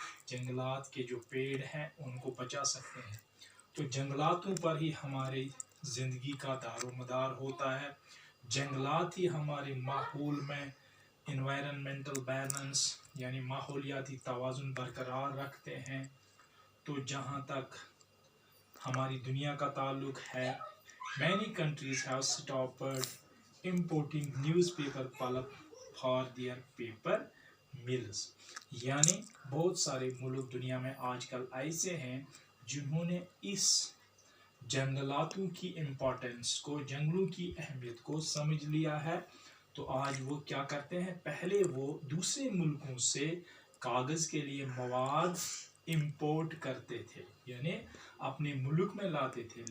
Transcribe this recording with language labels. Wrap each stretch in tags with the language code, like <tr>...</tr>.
<hi>जंगलात के जो पेड़ हैं उनको बचा सकते हैं। तो जंगलातों पर ही हमारी ज़िंदगी का दारोमदार होता है। जंगलात ही हमारे माहौल में एनवायरनमेंटल बैलेंस यानी माहौलियाती तवाज़ुन बरकरार रखते हैं। तो जहाँ तक हमारी दुनिया का ताल्लुक है,</hi> <en>many countries have stopped importing newspaper pulp for their paper mills.</en> <hi>यानी बहुत सारे मुल्क दुनिया में आजकल ऐसे हैं जिन्होंने इस जंगलातों की इम्पोर्टेंस को, जंगलों की अहमियत को समझ लिया है। तो आज वो क्या करते हैं? पहले वो दूसरे मुल्कों से कागज़ के लिए मवाद इंपोर्ट करते थे, यानी अपने मुल्क में लाते थे।</hi>